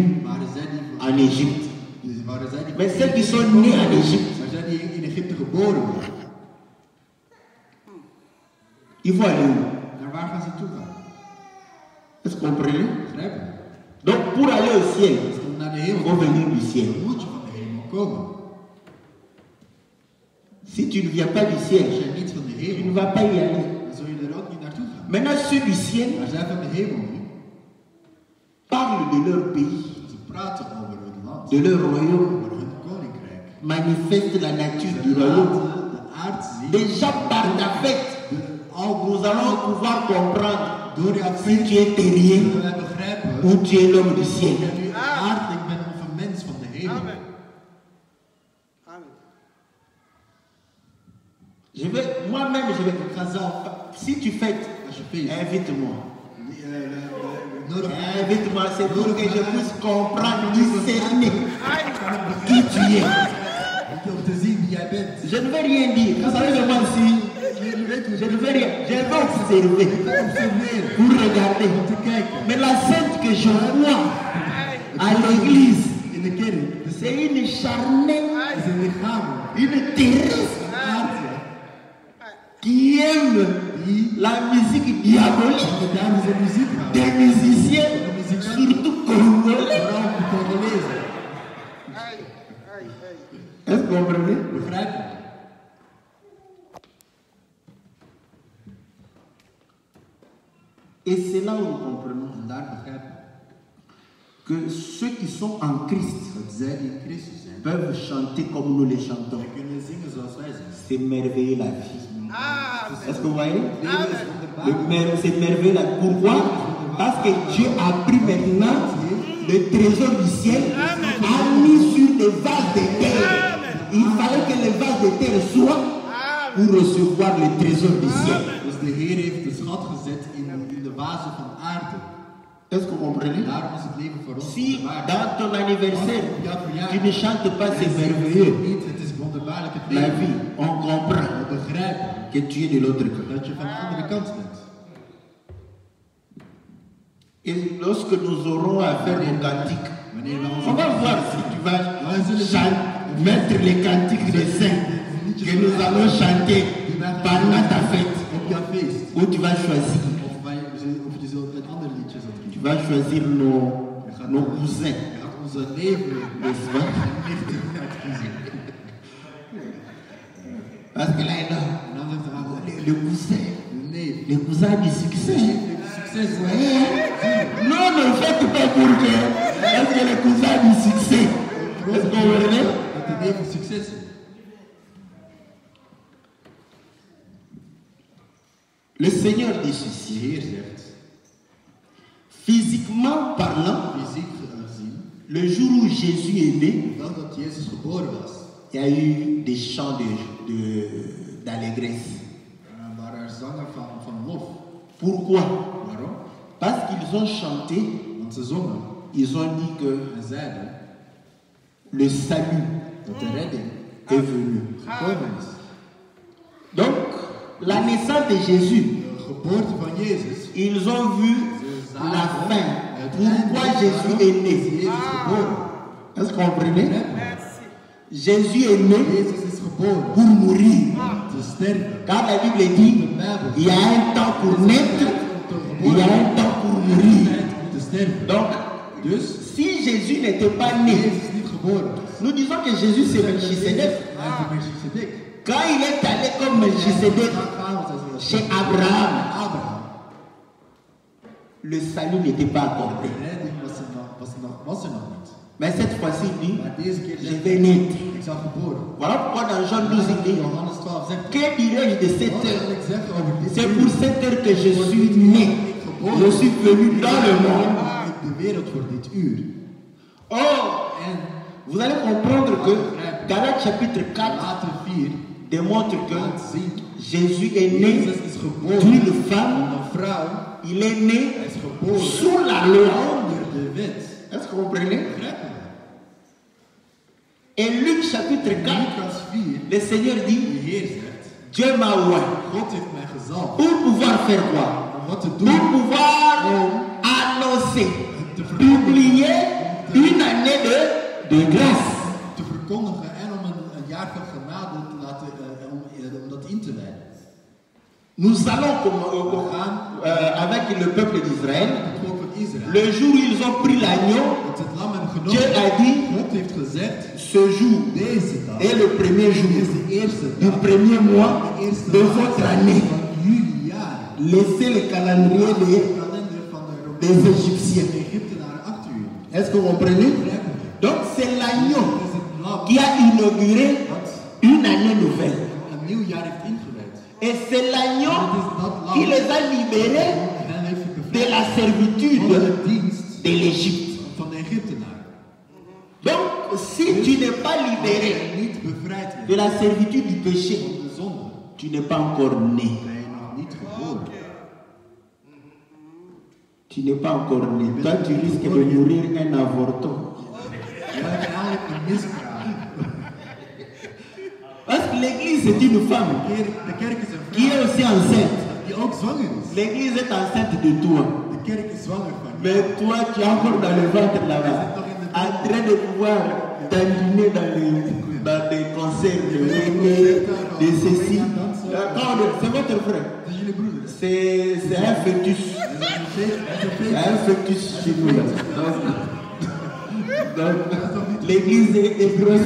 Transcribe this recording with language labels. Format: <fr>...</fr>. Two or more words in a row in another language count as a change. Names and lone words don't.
<nl>waren zij die</nl> <fr>en Égypte.</fr> <nl>dus waren zij die</nl> <fr>Mais ceux qui sont nés en Égypte,</fr> <nl>maar zij die in Egypte geboren worden.</nl> <fr>ils vont aller où?</fr> <nl>Naar waar gaan ze toe gaan?</nl> <fr>Est-ce que vous comprenez?</fr> <nl>Begrijp je?</nl> <fr>Donc pour aller au ciel,</fr> <nl>Dus om naar de</nl> <fr>il</fr> <nl>hemel</nl> <fr>faut</fr> <nl>te gaan,</nl> <fr>venir du ciel.</fr> <nl>moet je van de hemel komen.</nl> <fr>Si tu ne viens pas du ciel,</fr> <nl>Als jij niet van de</nl> <fr>tu ne</fr> <nl>hemel,</nl> <fr>vas pas y aller.</fr> <nl>dan zul je er ook niet naartoe gaan.</nl> <fr>Maintenant, ceux du ciel</fr> <nl>Maar zij van de hemel nu,</nl> <fr>parlent de leur pays,</fr> <nl>ze praten over hun land,</nl> <fr>de leur royaume,</fr> <nl>over hun koninkrijk.</nl> <fr>manifestent la nature</fr> <nl>Ze</nl> <fr>du royaume.</fr> <nl>laten de aard zien.</nl> <fr>Déjà par ta fête, nous allons pouvoir comprendre</fr> <nl>Door jouw</nl> <fr>si tu es terrien</fr> <nl>zullen wij begrijpen</nl> <fr>ou tu es l'homme du</fr> <nl>of</nl> <fr>ciel.</fr> <nl>jij nu een aardling bent of een mens van de hemel.</nl> <fr>Amen. Amen. Moi-même, je vais. Si tu fêtes,</fr> <nl>Als je feest,</nl> <fr>invite-moi.</fr> <nl>nodig</nl> <fr>Invite-moi, c'est pour que je puisse comprendre, discerner qui tu es.</fr> <nl>om te zien wie jij bent.</nl> <fr>Je ne vais rien dire. Vous savez que moi aussi, je ne vais rien. Je vais observer pour regarder. Mais la scène que je vois à l'église,</fr> <nl>In de kerk</nl> <fr>c'est une charnelle,</fr> <nl>is een lichamelijk</nl> <fr>une terrestre</fr> <nl>aardje</nl> <fr>qui aime la musique diabolique</fr> <nl>die dames en muziek houden.</nl> <fr>des musiciens, surtout congolais.</fr> <nl>Vooral de Congolezen.</nl> <fr>Est-ce que vous comprenez?</fr> <nl>Begrijp je?</nl> <fr>Et c'est là où nous comprenons</fr> <nl>En daar begrijp je</nl> <fr>que ceux qui sont en Christ</fr> <nl>dat zij die in Christus zijn,</nl> <fr>peuvent chanter comme nous les chantons.</fr> <nl>die kunnen zingen zoals wij zingen.</nl> <fr>C'est merveilleux la vie. Est-ce que vous voyez?</fr> <nl>Leven is wonderbaar.</nl> <fr>C'est merveilleux la vie. Pourquoi? Parce que Dieu a pris maintenant le trésor du ciel, a mis sur des vases de terre. Il fallait que les vases de terre soient pour recevoir le trésor du ciel.</fr> <nl>Dus de Heer heeft de schat gezet in de vazen van aarde.</nl> <fr>Est-ce que vous comprenez?</fr> <nl>Daarom is het leven voor ons</nl> <fr>Si</fr> <nl>wonderbaar.</nl> <fr>dans ton anniversaire, tu ne chantes pas, c'est</fr> <nl>Het</nl> <fr>merveilleux.</fr> <nl>niet, het is wonderbaarlijk het</nl> <fr>La</fr> <nl>leven.</nl> <fr>vie, on comprend</fr> <nl>We begrijpen</nl> <fr>que tu es de l'autre côté.</fr> <nl>dat je van de andere kant bent.</nl> <fr>Et lorsque nous aurons à faire nos cantiques,</fr> <nl>Wanneer we</nl> <fr>on va</fr> <nl>onze</nl> <fr>voir si tu vas mettre les cantiques des saints que nous allons chanter pendant ta fête.</fr> <nl>op jouw feest,</nl> <fr>Où tu vas choisir.</fr> <nl>of je zult een ander liedje zult</nl> <fr>Tu</fr> <nl>kiezen.</nl> <fr>vas choisir nos cousins.</fr> <nl>Je gaat onze neven</nl> <fr>N'est-ce pas?</fr> <nl>en nichten uitkiezen.</nl> <fr>Parce que là, il a</fr> <nl>En dan zegt hij,</nl> <fr>le cousin.</fr> <nl>de neef,</nl> <fr>Le cousin du succès.</fr> <nl>succes.</nl> <fr>Non, ne faites pas pour que. Est-ce que le cousin du succès? Est-ce que vous voyez?</fr> <nl>Dat de neef een succes is.</nl> <fr>Le Seigneur dit</fr> <nl>De</nl> <fr>ceci.</fr> <nl>Heer zegt,</nl> <fr>Physiquement parlant,</fr> <nl>fysiek gezien,</nl> <fr>le jour où Jésus est né,</fr> <nl>wel dat Jezus geboren was,</nl> <fr>il y a eu des chants d'allégresse.</fr> <nl>waren er zangen van lof.</nl> <fr>Pourquoi?</fr> <nl>Waarom?</nl> <fr>Parce qu'ils ont chanté,</fr> <nl>Want ze zongen</nl> <fr>ils ont dit que</fr> <nl>en zeiden</nl> <fr>le salut</fr> <nl>dat de redding</nl> <fr>est venu.</fr> <nl>gekomen is.</nl> <fr>Donc, la naissance de Jésus,</fr> <nl>De geboorte van Jezus,</nl> <fr>ils ont vu la fin. Pourquoi Jésus est né?</fr> <nl>Jezus geboren.</nl> <fr>Est-ce que vous comprenez? Merci. Jésus est né</fr> <nl>Jezus is geboren</nl> <fr>pour mourir.</fr> <nl>te sterven.</nl> <fr>Car la Bible dit, il y a un temps pour naître, il y a un temps pour mourir.</fr> <nl>Om te sterven.</nl> <fr>Donc,</fr> <nl>Dus,</nl> <fr>si Jésus n'était pas né,</fr> <nl>Jezus niet geboren was.</nl> <fr>nous disons que Jésus c'est Melchisedec.</fr> <nl>Hij is de Melchisedek.</nl> <fr>Quand il est allé comme Melchisedec chez Abraham,</fr> <nl>Abraham.</nl> <fr>le salut n'était pas accordé.</fr> <nl>De redding was er nog niet.</nl> <fr>Mais cette fois-ci, il dit,</fr> <nl>Maar deze keer</nl> <fr>je</fr> <nl>zegt</nl> <fr>vais</fr> <nl>hij,</nl> <fr>naître.</fr> <nl>ik zal geboren.</nl> <fr>Voilà pourquoi dans Jean 12, il dit,</fr> <nl>Johannes 12 zegt,</nl> <fr>que dirais-je de cette</fr> <nl>wat</nl> <fr>heure?</fr> <nl>zal ik zeggen over dit</nl> <fr>C'est</fr> <nl>uur?</nl> <fr>pour cette heure que je suis né. Je suis venu dans le monde.</fr> <nl>De wereld voor dit uur.</nl> <fr>Or,</fr> <nl>En</nl> <fr>vous allez comprendre que Galates chapitre 4</fr> <nl>later 4</nl> <fr>démontre que</fr> <nl>laat zien,</nl> <fr>Jésus est né</fr> <nl>Jezus is geboren</nl> <fr>d'une</fr> <nl>van</nl> <fr>femme.</fr> <nl>een vrouw.</nl> <fr>Il est né</fr> <nl>Hij is geboren</nl> <fr>sous la loi.</fr> <nl>onder de wet.</nl> <fr>Est-ce que vous comprenez?</fr> <nl>Begrijpen we?</nl> <fr>Et Luc chapitre 4,</fr> <nl>Lucas 4,</nl> <fr>le Seigneur</fr> <nl>de</nl> <fr>dit,</fr> <nl>Heer zegt,</nl> <fr>Dieu m'a oint</fr> <nl>God heeft mij gezalfd</nl> <fr>pour pouvoir faire quoi?</fr> <nl>om wat te</nl> <fr>Pour</fr> <nl>doen,</nl> <fr>pouvoir annoncer,</fr> <nl>te verkondigen,</nl> <fr>publier une année de grâce.</fr> <nl>te verkondigen en om een jaar van genade te laten, om dat in te leiden.</nl> <fr>Nous allons avec le peuple d'Israël,</fr> <nl>Het volk van Israël,</nl> <fr>le jour où ils ont pris l'agneau,</fr> <nl>dat ze het lam hebben</nl> <fr>Dieu</fr> <nl>genomen,</nl> <fr>a dit,</fr> <nl>God heeft gezegd,</nl> <fr>ce jour</fr> <nl>deze dag</nl> <fr>est le premier jour</fr> <nl>is de eerste</nl> <fr>du</fr> <nl>dag,</nl> <fr>premier mois</fr> <nl>de eerste</nl> <fr>de</fr> <nl>dag</nl> <fr>votre année.</fr> <nl>van jullie jaar.</nl> <fr>Laissez le calendrier</fr> <nl>De kalender van de</nl> <fr>des Égyptiens.</fr> <nl>Egyptenaren achter u.</nl> <fr>Est-ce que vous comprenez?</fr> <nl>Begrijpen we?</nl> <fr>Donc c'est l'agneau</fr> <nl>Het is het lam</nl> <fr>qui a inauguré</fr> <nl>dat</nl> <fr>une année nouvelle.</fr> <nl>een nieuw jaar heeft ingeluid.</nl> <fr>Et c'est l'agneau qui les a libérés</fr> <nl>En hij heeft ze</nl> <fr>de</fr> <nl>bevrijd</nl> <fr>la</fr> <nl>van</nl> <fr>servitude</fr> <nl>de dienst</nl> <fr>de l'Égypte.</fr> <nl>van de Egyptenaren.</nl> <fr>Donc si tu n'es pas libéré</fr> <nl>Niet bevrijd</nl> <fr>de</fr> <nl>werd</nl> <fr>la servitude du péché,</fr> <nl>van de zonde.</nl> <fr>Tu n'es pas encore né.</fr> <nl>ben je nog niet geboren.</nl> <fr>Tu n'es pas encore né. Toi, tu risques de mourir un avorton.</fr> <nl>Je bent eigenlijk een miskraam.</nl> <fr>Parce que l'église, c'est une femme</fr> <nl>De kerk is een</nl> <fr>qui est</fr> <nl>vrouw</nl> <fr>aussi enceinte.</fr> <nl>die ook zwanger is.</nl> <fr>L'église est enceinte de toi.</fr> <nl>De kerk is zwanger van je.</nl> <fr>Mais toi, tu es encore dans le ventre là-bas, en train de pouvoir dandiner dans des concerts de reggae, de ceci. C'est votre frère.</fr> <nl>Dat is jullie broeder.</nl> <fr>C'est un fœtus. C'est un fœtus chez nous là. Donc, l'église est grosse.</fr>